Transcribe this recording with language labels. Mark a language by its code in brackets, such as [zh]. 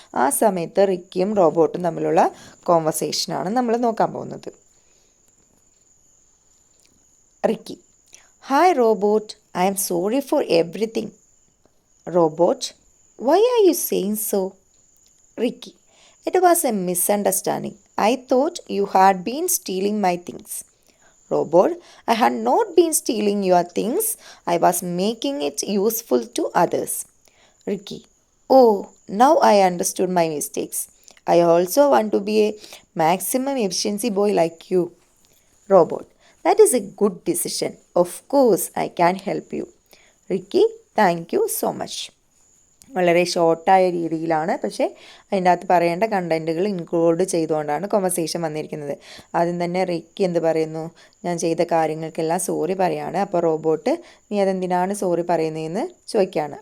[ml] ആ സമയത്ത് റിക്കിയും റോബോട്ടും തമ്മിലുള്ള കോൺവെർസേഷനാണ് നമ്മൾ നോക്കാൻ പോകുന്നത്. [en] Ricky: hi robot, I am sorry for everything. Robot: why are you saying so? Ricky: it was a misunderstanding. I thought you had been stealing my things. Robot: I had not been stealing your things. I was making it useful to others. Ricky: Oh, now I understood my mistakes. I also want to be a maximum efficiency boy like you. Robot: That is a good decision. Of course, I can help you. Ricky: Thank you so much. [ml] വളരെ ഷോർട്ടായ രീതിയിലാണ്, പക്ഷേ അതിൻ്റെ അകത്ത് പറയേണ്ട കണ്ടൻറ്റുകൾ include ചെയ്തുകൊണ്ടാണ് conversation വന്നിരിക്കുന്നത്. ആദ്യം തന്നെ റിക്കി എന്ത് പറയുന്നു, ഞാൻ ചെയ്ത കാര്യങ്ങൾക്കെല്ലാം സോറി പറയാണ്. അപ്പോൾ റോബോട്ട് നീ അതെന്തിനാണ് സോറി പറയുന്നതെന്ന് ചോദിക്കുകയാണ്.